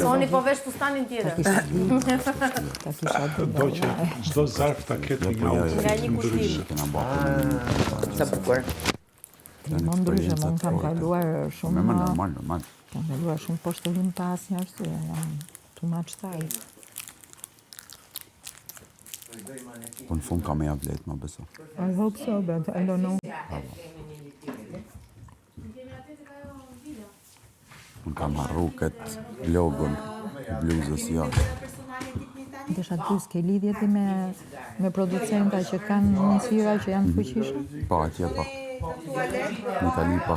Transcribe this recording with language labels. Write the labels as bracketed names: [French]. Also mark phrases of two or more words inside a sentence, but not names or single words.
[Albanian] Soni po vesh fustanin tjetër. Ta kisha dhe Do që çdo zarf ta ketë një Nga një kushtim. Sa bukur. Më ndryshe, më unë kam kaluar shumë... Me normal. Kam kaluar shumë poshtërim pa asnjë arsye, jam [English] too much tired. [Albanian] Po në fund kam e vlet, më beso. [English] I hope so, but I don't know. [Albanian] Unë kam harru këtë logon i bluzës jashtë. Desha të pyes, ke lidhje ti me producenta që kanë mundësira që janë të fuqishëm? Pa, atje pa. Në Itali pa.